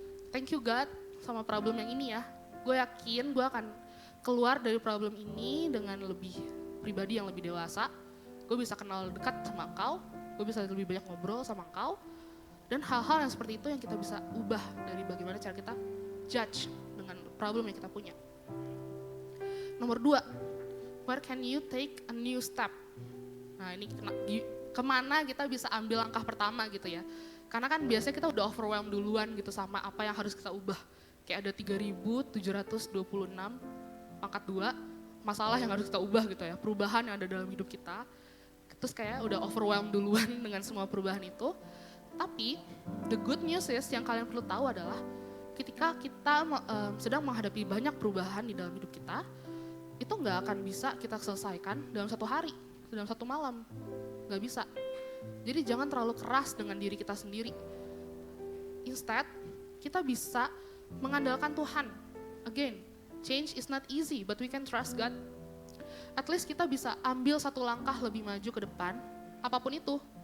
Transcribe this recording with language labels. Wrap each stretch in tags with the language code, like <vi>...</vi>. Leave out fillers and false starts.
<en>Thank you God</en> <id>sama problem yang ini ya. Gue yakin gue akan keluar dari problem ini dengan lebih pribadi yang lebih dewasa. Gue bisa kenal dekat sama engkau, gue bisa lebih banyak ngobrol sama engkau. Dan hal-hal yang seperti itu yang kita bisa ubah dari bagaimana cara kita judge dengan problem yang kita punya. Nomor 2,</id> <en>where can you take a new step?</en> <id>Nah ini kemana kita bisa ambil langkah pertama gitu ya. Karena kan biasanya kita udah overwhelmed duluan gitu sama apa yang harus kita ubah. Kayak ada 3.726 pangkat 2 masalah yang harus kita ubah gitu ya. Perubahan yang ada dalam hidup kita. Terus kayak udah overwhelmed duluan dengan semua perubahan itu. Tapi</id> <en>the good news is</en> <id>yang kalian perlu tahu adalah ketika kita sedang menghadapi banyak perubahan di dalam hidup kita, itu nggak akan bisa kita selesaikan dalam satu hari, dalam satu malam. Nggak bisa. Jadi jangan terlalu keras dengan diri kita sendiri.</id> <en>Instead,</en> <id>kita bisa mengandalkan Tuhan.</id> <en>Again, change is not easy, but we can trust God. At least</en> <id>kita bisa ambil satu langkah lebih maju ke depan, apapun itu.</id>